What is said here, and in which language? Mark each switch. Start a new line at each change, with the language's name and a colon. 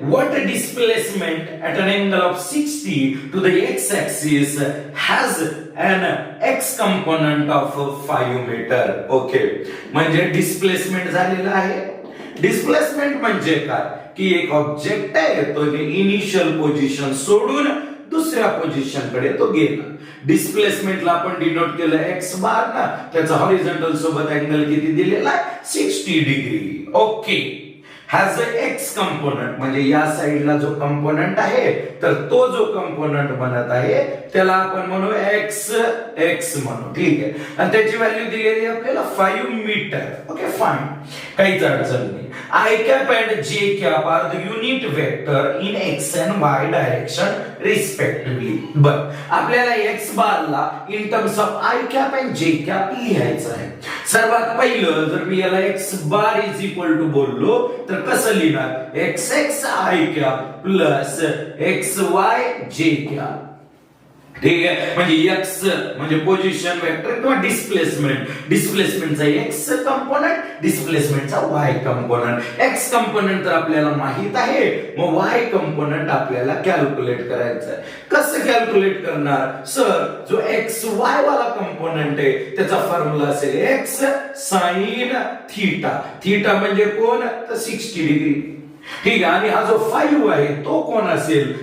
English: What displacement at an angle of 60 to the x axis has an x component of 5 metre.
Marathi: Okay, म्हणजे displacement झालेलं आहे. Displacement म्हणजे काय की एक ऑब्जेक्ट आहे, तो इनिशियल पोझिशन सोडून दुसऱ्या पोझिशन कडे तो गेला. डिस्प्लेसमेंटला आपण डिनोट केलं एक्स बार ना, त्याचा हॉरिझॉन्टल सोबत अँगल किती दिलेला आहे? 60 degree. Okay,
English: has a x component
Marathi: म्हणजे या साइडला जो कंपोनंट आहे, तर तो जो कंपोनंट बनत आहे त्याला आपण म्हणू एक्स एक्स म्हणू. ठीक आहे, आणि त्याची व्हॅल्यू दिलेली आहे आपल्याला 5 मीटर.
English: okay fine,
Marathi: काहीच अडचण नाही.
English: I cap and J cap are the unit vector in X and Y direction respectively.
Marathi: बर, आपल्याला एक्स बारला in terms of i cap and जे कॅप लिहायचं आहे. सर्वात पहिलं जर मी याला
English: X bar is equal to
Marathi: बोललो तर कसं लिहिणार? X X i cap plus x Y जे कॅप. ठीक आहे, म्हणजे एक्स म्हणजे पोझिशन वेक्टर किंवा displacement. डिस्प्लेसमेंटचा x component, डिस्प्लेसमेंटचा Y component. X component तर आपल्याला माहित आहे, मग वाय कंपोनंट आपल्याला कॅल्क्युलेट करायचं आहे. कसं कॅल्क्युलेट करणार? सर, जो एक्स वाय वाला कंपोनंट आहे त्याचा फॉर्म्युला असेल एक्स साइन थीटा. थीटा म्हणजे कोण? तर 60 डिग्री. ठीक आहे, आणि हा जो 5 आहे तो कोण असेल?